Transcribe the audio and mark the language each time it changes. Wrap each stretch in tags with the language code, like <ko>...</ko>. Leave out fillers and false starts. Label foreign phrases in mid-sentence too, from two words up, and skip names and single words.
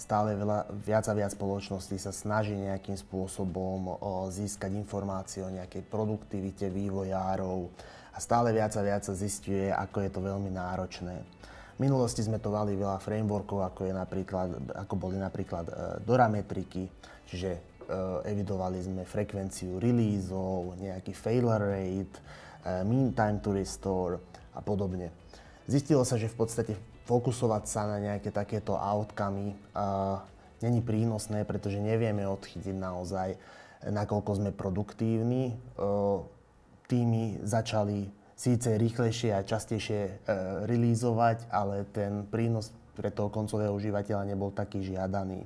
<sk>Stále viac a viac spoločností sa snaží nejakým spôsobom získať informácie o nejakej produktivite vývojárov a stále viac a viac sa zisťuje, ako je to veľmi náročné. V minulosti sme to mali veľa frameworkov, ako boli napríklad Dora metriky, čiže evidovali sme frekvenciu releaseov, nejaký</sk> <en>failure rate, mean time to restore</en> <sk>a podobne. Zistilo sa, že v podstate fokusovať sa na nejaké takéto outcomy není prínosné, pretože nevieme odchytiť naozaj, nakoľko sme produktívni. Týmy začali síce rýchlejšie a častejšie releaseovať, ale ten prínos pre toho koncového užívateľa nebol taký žiadaný.</sk>